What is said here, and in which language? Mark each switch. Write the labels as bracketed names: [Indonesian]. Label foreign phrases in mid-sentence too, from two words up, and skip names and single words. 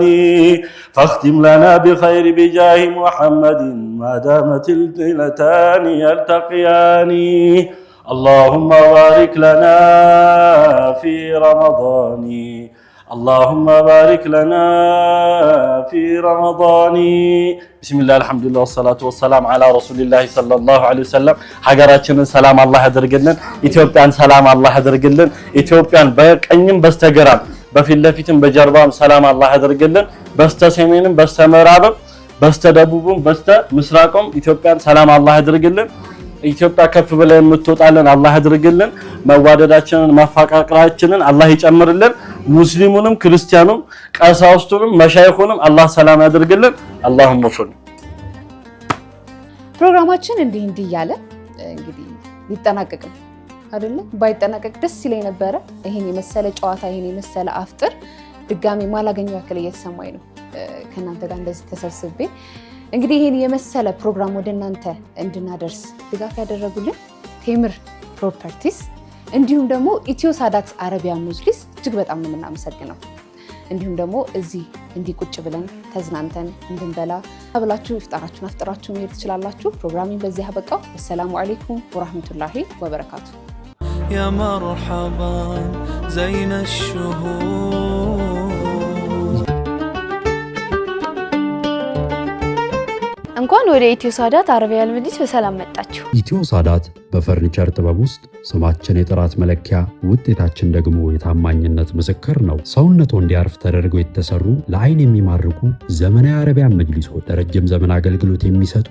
[Arabic] فاختم لنا بخير بجاه محمد ما دامت الليلتان يلتقيان اللهم بارك لنا في رمضان اللهم بارك لنا في رمضان بسم الله الحمد لله والصلاة والسلام على رسول الله صلى الله عليه وسلم ሀገራችንን [Amharic] ሰላም አላህ ያደርግልን ኢትዮጵያን ሰላም አላህ ያደርግልን ኢትዮጵያን በቀኝም በስተግራም በፊት ለፊትም በጀርባም ሰላም አላህ ያደርግልን በስተሰሜንም በስተምዕራብም በስተደቡብም በስተምስራቅም ኢትዮጵያን ሰላም አላህ ያደርግልን ኢትዮጵያ ከፍ ብላ የምትወጣለን አላህ ያድርግልን መዋደዳችንን መፋቀራችንን አላህ ይጨምርልን ሙስሊሙንም ክርስቲያኑም ቀሳውስቱንም መሻይኹንም አላህ ሰላም ያድርግልን [Arabic] اللهم صل [Amharic] ፕሮግራማችን እንዲህ እያለ እንግዲህ ሊጠናቀቅ አይደለ ባይጠናቀቅ ደስ ይለኝ ነበር ይሄን የመሰለ ጨዋታ ይሄን የመሰለ አፍጥር ድጋሚ ማላገኘው ያክል እየተሰማኝ ነው ከናንተ ጋር እንደዚህ ተሰብስቤ እንግዲህ ይሄን የመሰለ ፕሮግራም ወደ እናንተ እንድናደርስ ድጋፍ ያደረጉልን ቴምር ፕሮፐርቲስ እንዲሁም ደግሞ ኢትዮ ሳዳት አረቢያን መጅሊስ እጅግ በጣም ነው የምናመሰግነው እንዲሁም ደግሞ እዚህ እንዲቁጭ ብለን ተዝናንተን እንድንበላ አብላችሁ ኢፍጣራችሁን አፍጥራችሁ መሄድ ትችላላችሁ ፕሮግራሚን በዚህ አበቃው [Arabic] السلام عليكم ورحمة الله وبركاته يا مرحبا زين الشهور [Amharic] እንኳን ወደ ኢትዮ ሳዳት አረቢያን መጅሊስ በሰላም መጣችሁ። ኢትዮ ሳዳት በፈርኒቸር ጥበብ ውስጥ ስማችን የጥራት መለኪያ ውጤታችን ደግሞ የታማኝነት ምስክር ነው። ሰውነቱ እንዲያርፍ ተደርገው የተሰሩ ለአይን የሚማርኩ ዘመናዊ አረቢያን መጅሊሶች፣ ለረጅም ዘመን አገልግሎት የሚሰጡ